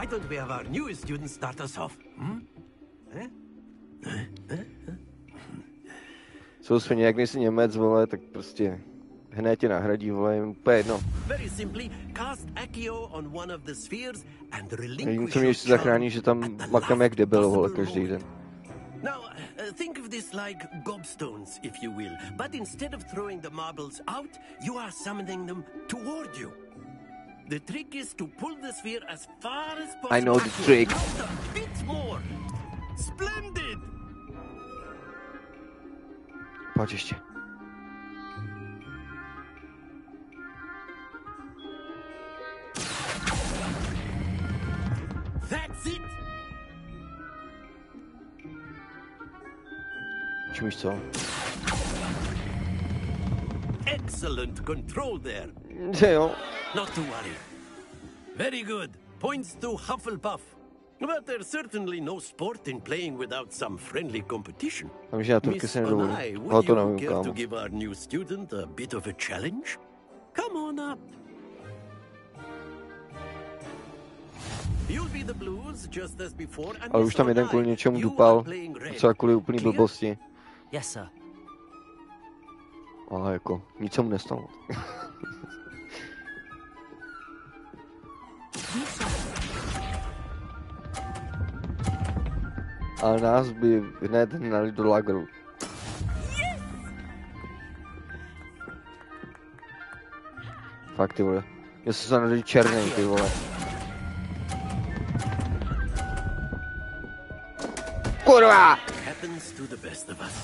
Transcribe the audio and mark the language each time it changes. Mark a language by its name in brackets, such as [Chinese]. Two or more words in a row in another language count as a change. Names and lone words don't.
[Czech] Jsou svině, jak nejsi Němec, vole, tak prostě hned tě nahradí, vole, jim úplně jedno. Jediné, co mě ještě zachrání, že tam makám jak debil, vole, každý den. [English] Now, think of this like gobstones, if you will. But instead of throwing the marbles out, you are summoning them toward you. The trick is to pull the sphere as far as possible. I know the trick. Just a bit more. Splendid! [Czech] Pojď ještě. [English] That's it! [Czech] Čumíš co? [English] Excellent control there. [Czech] Jo. [English] Not to worry. Very good. Points to Hufflepuff. But there's certainly no sport in playing without some friendly competition. Miss Onai, would you care to give our new student a bit of a challenge? Come on up. You'll be the Blues just as before. [Czech] Ale už tam jeden kvůli něčemu dupal, třeba kvůli úplný blbosti. [English] Yes, sir. [Czech] Ale jako, nic se mu nestalo. Ale nás by hned hnali do lagru. Fakt, ty vole. Já jsem se narodil černý, ty vole. Kurva! [English] Happens to the best of us.